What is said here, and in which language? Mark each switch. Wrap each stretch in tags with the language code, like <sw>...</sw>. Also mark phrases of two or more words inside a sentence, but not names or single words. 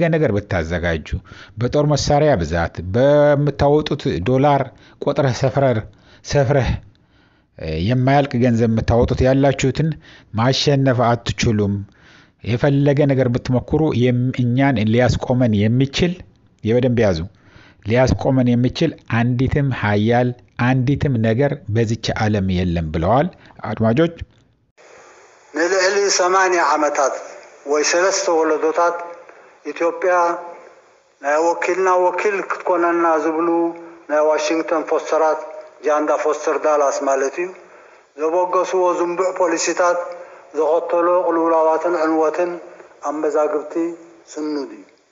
<am>ነገር ብታዘጋጁ በጦር መሳሪያ ብዛት በመታወጡት ዶላር ቁጥር ሰፍረህ የማያልቅ ገንዘብ የምታወጡት ያላችሁትን ማሸነፍ አትችሉም የፈለገ ነገር ብትሞክሩ እኛን ሊያስቆመን የሚችል የበደንብ ያዙ ሊያስቆመን የሚችል አንዲትም ኃያል አንዲትም ነገር በዚች ዓለም የለም ብለዋል አድማጮች</am> <ti>ንልዕሊ 80 ዓመታት ወይ 3 ወለዶታት ኢትዮጵያ ናይ ወኪልና ወኪል ክትኮነና ዝብሉ ናይ ዋሽንግተን ፖስተራት ጃንዳ ፎስተር ዳላስ ማለት እዩ ዘበገስዎ ዝንቡዕ ፖሊሲታት ዘኸተሎ ቅልውላዋትን ዕንወትን ኣመዛግብቲ ስኑድ እዩ</ti>